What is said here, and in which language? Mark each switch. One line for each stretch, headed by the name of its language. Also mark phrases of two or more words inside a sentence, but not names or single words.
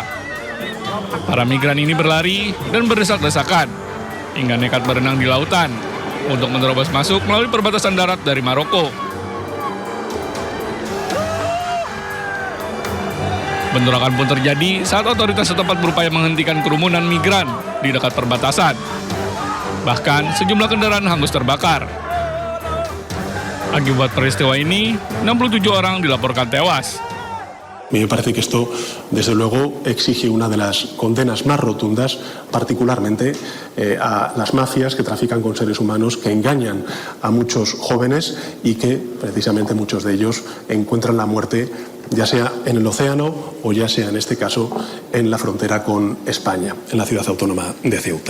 Indonesian: Para migran ini berlari dan berdesak-desakan hingga nekat berenang di lautan untuk menerobos masuk melalui perbatasan darat dari Maroko. Bentrokan pun terjadi saat otoritas setempat berupaya menghentikan kerumunan migran di dekat perbatasan. Bahkan sejumlah kendaraan hangus terbakar. Akibat peristiwa ini, 67 orang dilaporkan tewas.
Spanish: Me parece que esto, desde luego, exige una de las condenas más rotundas, particularmente a las mafias que trafican con seres humanos, que engañan a muchos jóvenes y que, precisamente, muchos de ellos encuentran la muerte, ya sea en el océano o ya sea, en este caso, en la frontera con España, en la ciudad autónoma de Ceuta.